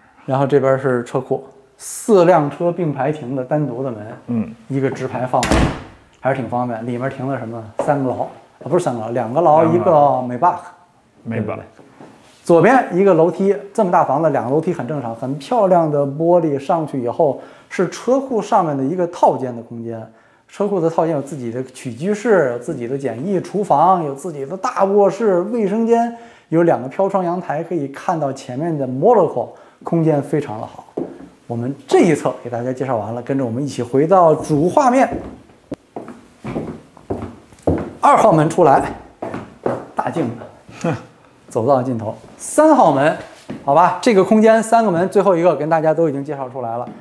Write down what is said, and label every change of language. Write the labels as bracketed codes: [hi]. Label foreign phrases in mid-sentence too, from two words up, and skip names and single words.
[zh] 然后这边是车库，4辆车并排停的单独的门，一个直排放的，还是挺方便。里面停了什么？3个牢。不是3个牢，2个牢，1个Maybach，左边一个楼梯，这麼大房子2個樓梯很正常，很漂亮的玻璃，上去以後是車庫上面的一個套間的空間。車庫的套間有自己的起居室，有自己的簡易廚房，有自己的大臥室、衛生間，有2個飄窗陽台，可以看到前面的 Monaco， 空間非常的好。我們這一側給大家介紹完了，跟着我們一起回到主畫面。2號門出來，大鏡子，走到盡頭。3號門，好吧，這個空間3個門，最後一個跟大家都已經介紹出來了。